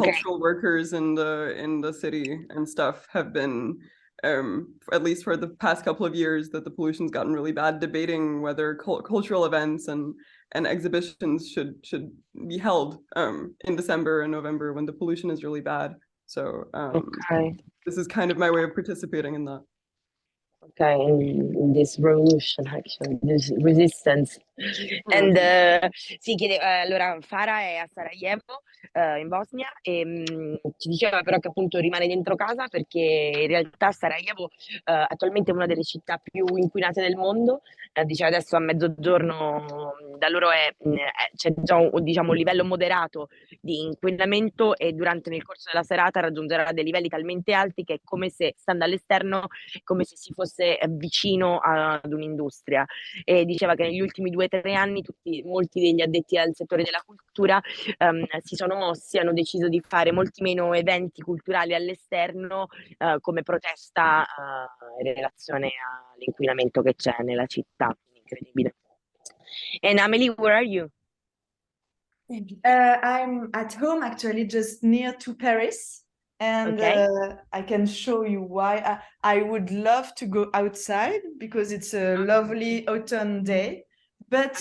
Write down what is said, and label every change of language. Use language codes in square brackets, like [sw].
[en] cultural workers in the city and stuff have been at least for the past couple of years that the pollution's gotten really bad, debating whether cultural events and exhibitions should be held in December and November when the pollution is really bad. So Okay. this is kind of my way of participating in that. Okay, in this revolution, actually, this resistance. [it] And sì, allora Farah è a Sarajevo, in Bosnia, e ci diceva però che appunto rimane dentro casa perché in realtà Sarajevo attualmente è una delle città più inquinate del mondo. Diceva adesso a mezzogiorno da loro c'è già diciamo, un livello moderato di inquinamento e nel corso della serata raggiungerà dei livelli talmente alti che è come se, stando all'esterno, come se si fosse vicino ad un'industria. E diceva che negli ultimi 2 o 3 anni molti degli addetti al settore della cultura si sono mossi, hanno deciso di fare molti meno eventi culturali all'esterno come protesta in relazione all'inquinamento che c'è nella città. Incredibile. [en] And Amelie, where are you? I'm at home actually, just near to Paris, and Okay. I can show you why. I would love to go outside because it's a lovely autumn day, but